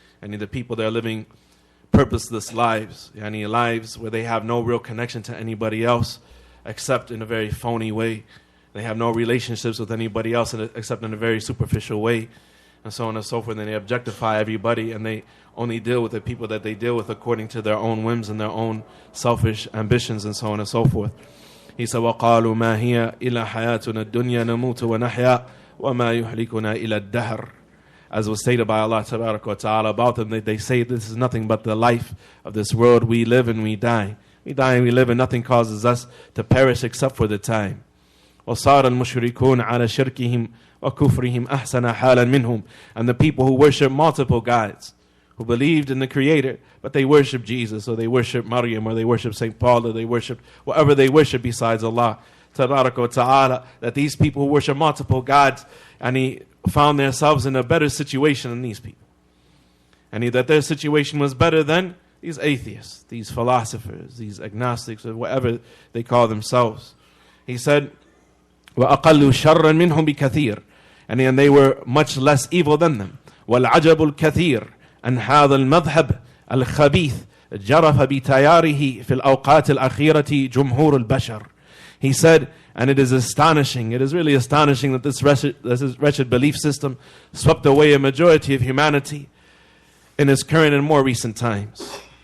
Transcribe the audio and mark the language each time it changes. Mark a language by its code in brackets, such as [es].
[en] And the people that are living purposeless lives, lives where they have no real connection to anybody else except in a very phony way. They have no relationships with anybody else except in a very superficial way, and so on and so forth. And they objectify everybody, and they only deal with the people that they deal with according to their own whims and their own selfish ambitions, and so on and so forth. He said, [ar] وَقَالُوا مَا هِيَ إِلَّا حَيَاتُنَا الدُّنْيَا نَمُوتُ وَنَحْيَا وَمَا يُحْلِكُنَا إِلَى الدَّهْرِ. [en] As was stated by Allah Tabarak wa Ta'ala about them, they say this is nothing but the life of this world. We live and we die. We die and we live, and nothing causes us to perish except for the time. [ar] وَصَارَ الْمُشْرِكُونَ عَلَى شِرْكِهِمْ وَكُفْرِهِمْ أَحْسَنَ حَالًا مِنْهُمْ. [en] And the people who worship multiple gods, who believed in the Creator, but they worship Jesus, or they worship Maryam, or they worship St. Paul, or they worship whatever they worship besides Allah Tabarak wa Ta'ala, that these people who worship multiple gods, and he found themselves in a better situation than these people. And that their situation was better than these atheists, these philosophers, these agnostics, or whatever they call themselves. He said, [ar] وَأَقَلُّ شَرًّا مِنْهُمْ بِكَثِيرٍ. [en] And they were much less evil than them. [ar] وَالْعَجَبُ الْكَثِيرُ أَنْ هَذَا الْمَذْهَبِ الْخَبِيثِ جَرَفَ بِتَيَارِهِ فِي الْأَوْقَاتِ الْأَخِيرَةِ جُمْهُورُ الْبَشَرِ. [en] He said, and it is astonishing, it is really astonishing that this wretched belief system swept away a majority of humanity in its current and more recent times.